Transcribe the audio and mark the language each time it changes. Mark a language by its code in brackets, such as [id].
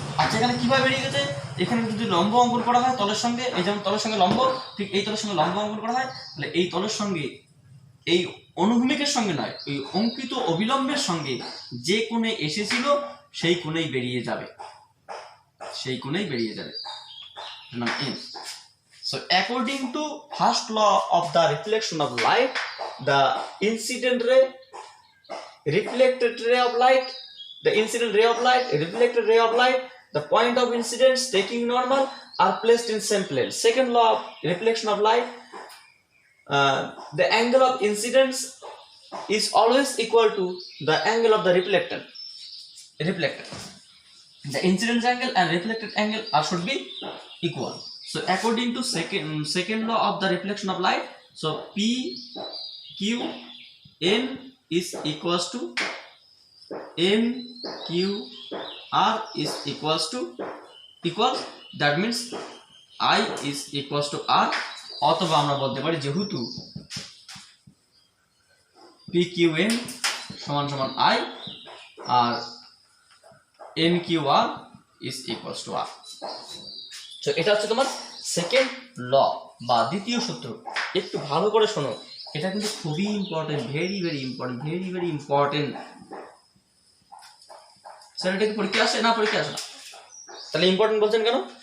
[bn] আচ্ছা, এখানে কিভাবে বেরিয়ে গেছে? এখানে যদি লম্ব অঙ্কন করা হয় তলের সঙ্গে, এই যেমন তলের সঙ্গে লম্ব, ঠিক এই তলের সঙ্গে লম্ব অঙ্কন করা হয়, তাহলে এই তলের সঙ্গে, এই অনুভূমিকের সঙ্গে নয়, ওই অঙ্কিত অবিলম্বের সঙ্গে যে কোণে এসেছিল সেই কোণেই বেরিয়ে যাবে, সেই কোণেই বেরিয়ে যাবে, নাম N. [en] So according to first law of the reflection of light, the incident ray, reflected ray of light, the incident ray of light, reflected ray of light, the point of incidence taking normal are placed in same plane. Second law of reflection of light, the angle of incidence is always equal to the angle of the reflected. The incidence angle and reflected angle should be equal. So according to second law of the reflection of light, so P Q N is equals to N Q R is equals to equals, that means I is equals to R, [bn] অথবা আমরা বলতে পারি যেহেতু P Q N সমান সমান I আর [en] N Q R is equals to R. [bn] তো এটা হচ্ছে তোমার সেকেন্ড ল বা দ্বিতীয় সূত্র। একটু ভালো করে শোনো, এটা কিন্তু খুবই important, [en] Very very important, very very important. [bn] Sir এটা কি পরীক্ষা আসে? না, পরীক্ষা আসে না। তাহলে ইম্পর্টেন্ট বলছেন কেন?